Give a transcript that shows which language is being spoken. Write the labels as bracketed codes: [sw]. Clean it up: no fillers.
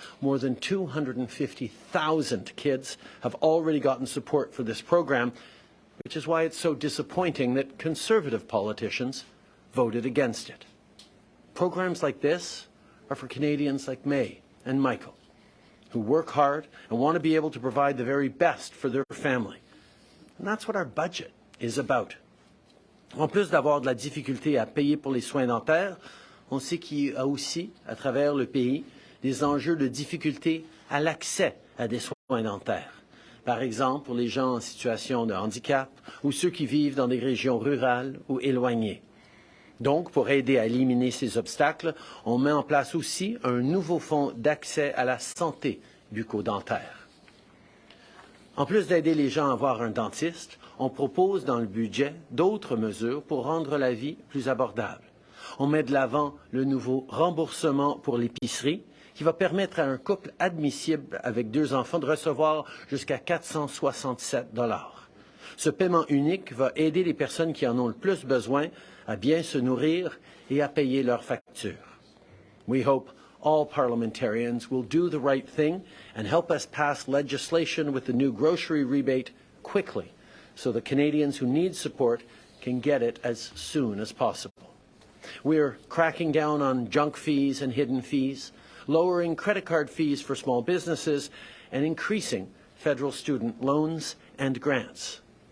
[en] More than 250,000 kids have already gotten support for this program, which is why it's so disappointing that Conservative politicians voted against it. Programs like this are for Canadians like May and Michael, who work hard and want to be able to provide the very best for their family. And that's what our budget is about. [fr] En plus d'avoir de la difficulté à payer pour les soins dentaires, on sait qu'il y a aussi, à travers le pays, des enjeux de difficulté à l'accès à des soins dentaires. Par exemple, pour les gens en situation de handicap ou ceux qui vivent dans des régions rurales ou éloignées. Donc, pour aider à éliminer ces obstacles, on met en place aussi un nouveau fonds d'accès à la santé bucco-dentaire. En plus d'aider les gens à voir un dentiste, on propose dans le budget d'autres mesures pour rendre la vie plus abordable. On met de l'avant le nouveau remboursement pour l'épicerie, qui va permettre à un couple admissible avec 2 enfants de recevoir jusqu'à 467 $. Ce paiement unique va aider les personnes qui en ont le plus besoin à bien se nourrir et à payer leurs factures. [en] We hope all parliamentarians will do the right thing and help us pass legislation with the new grocery rebate quickly so the Canadians who need support can get it as soon as possible. We're cracking down on junk fees and hidden fees, lowering credit card fees for small businesses, and increasing federal student loans and grants.